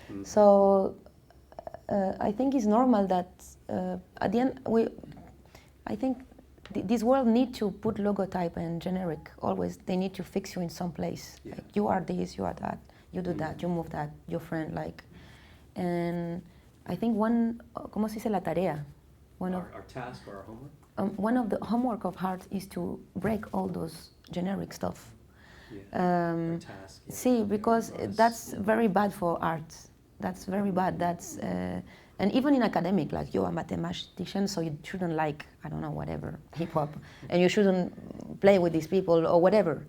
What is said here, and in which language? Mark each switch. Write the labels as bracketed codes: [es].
[en] So I think it's normal that at the end I think this world need to put logotype and generic always. They need to fix you in some place. Yeah. Like, you are this, you are that, you do that, you move that, your friend, like. And I think [es] ¿cómo se dice la tarea? [en] Our task or our homework? One of the homework of art is to break all those generic stuff. Our task. Yeah. See, because that's very bad for art. That's very bad. And even in academic, like you're a mathematician, so you shouldn't like, I don't know, whatever, hip hop, and you shouldn't play with these people or whatever.